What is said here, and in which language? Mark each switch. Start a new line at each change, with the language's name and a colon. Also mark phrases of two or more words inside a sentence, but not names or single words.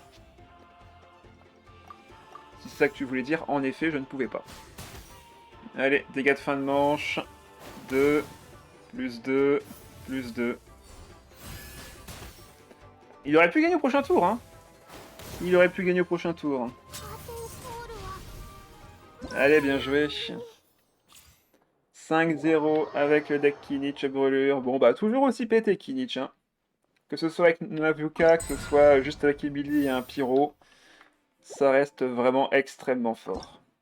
French: Si c'est ça que tu voulais dire, en effet, je ne pouvais pas. Allez, dégâts de fin de manche. 2, plus 2, plus 2. Il aurait pu gagner au prochain tour, hein. Il aurait pu gagner au prochain tour.
Japanese: カーテンコールは
French: Allez, bien joué. 5-0 avec le deck Kinich brûlure. Bon, bah, toujours aussi pété Kinich, hein. Que ce soit avec Navuka, que ce soit juste avec Emily et un Pyro, ça reste vraiment extrêmement fort.